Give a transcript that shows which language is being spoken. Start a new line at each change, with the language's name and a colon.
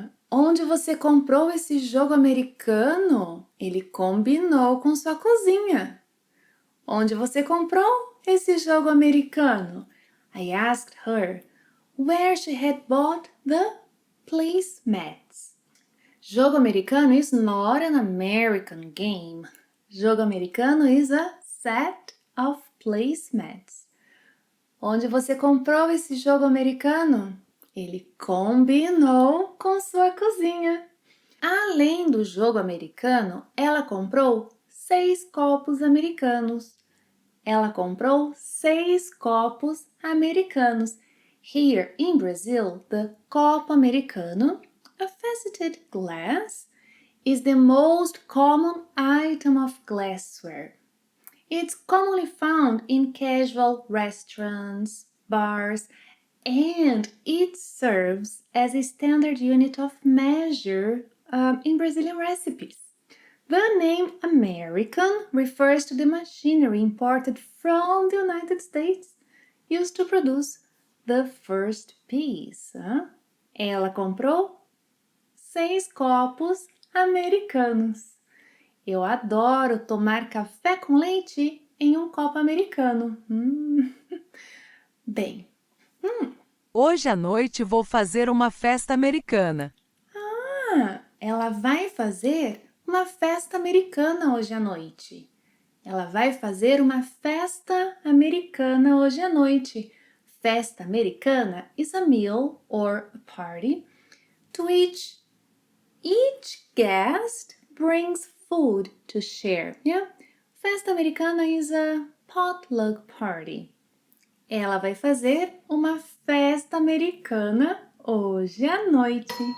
Portuguese: Onde você comprou esse jogo americano? Ele combinou com sua cozinha. Onde você comprou esse jogo americano?
English: I asked her where she had bought the placemats. Jogo americano is not an American game. Jogo americano is a set of placemats.
Portuguese: Onde você comprou esse jogo americano? Ele combinou com sua cozinha. Além do jogo americano, ela comprou 6 copos americanos. Ela comprou 6 copos americanos.
English: Here in Brazil, the copo americano, a faceted glass, is the most common item of glassware. It's commonly found in casual restaurants, bars, and it serves as a standard unit of measure in Brazilian recipes. The name American refers to the machinery imported from the United States used to produce the first piece.
Portuguese: Ela comprou 6 copos americanos. Eu adoro tomar café com leite em um copo americano. Bem, Hoje à noite vou fazer uma festa americana. ela vai fazer uma festa americana hoje à noite. Ela vai fazer uma festa americana hoje à noite.
English: Festa americana is a meal or a party to which each guest brings food to share. Yeah? Festa americana is a potluck party.
Portuguese: Ela vai fazer uma festa americana hoje à noite.